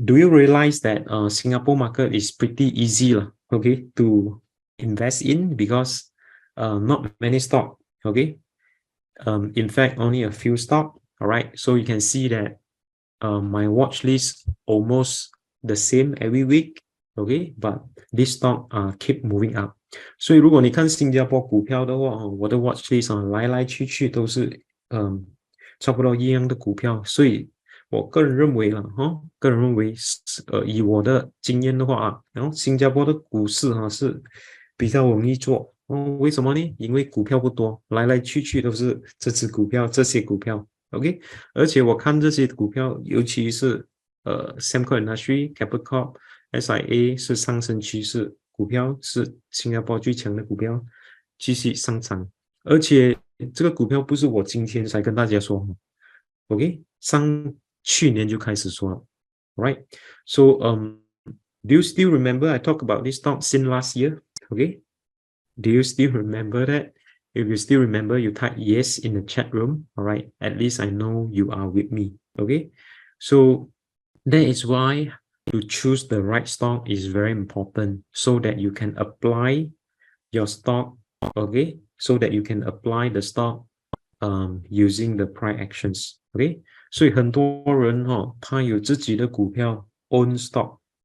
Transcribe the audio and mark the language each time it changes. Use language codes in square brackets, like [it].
[en] Do you realize that Singapore market is pretty easy, okay, to invest in, because not many stock, okay. In fact, only a few stock. All right. So you can see that my watch list almost the same every week, okay, but this stock keep moving up. [zh] 所以如果你看新加坡股票的话，我的 watch list 来来去去都是差不多一样的股票，所以我个人认为个人认为以我的经验的话然后新加坡的股市是比较容易做为什么呢？因为股票不多，来来去去都是这些股票。 OK， 而且我看这些股票，尤其是Sembcorp Industry、Keppel Corp、SIA 是上升趋势股票，是新加坡最强的股票，继续上涨。而且这个股票不是我今天才跟大家说 ，OK， 去年就开始说了 ，right？ [en] So do you still remember I talked about this stock since last year? Okay, do you still remember that? If you still remember, you type yes in the chat room. All right. At least I know you are with me. Okay. So that is why to choose the right stock is very important, so that you can apply your stock. Okay. So that you can apply the stock using the price actions. Okay. [zh] 所以很多人他有自己的股票 [en] own stock.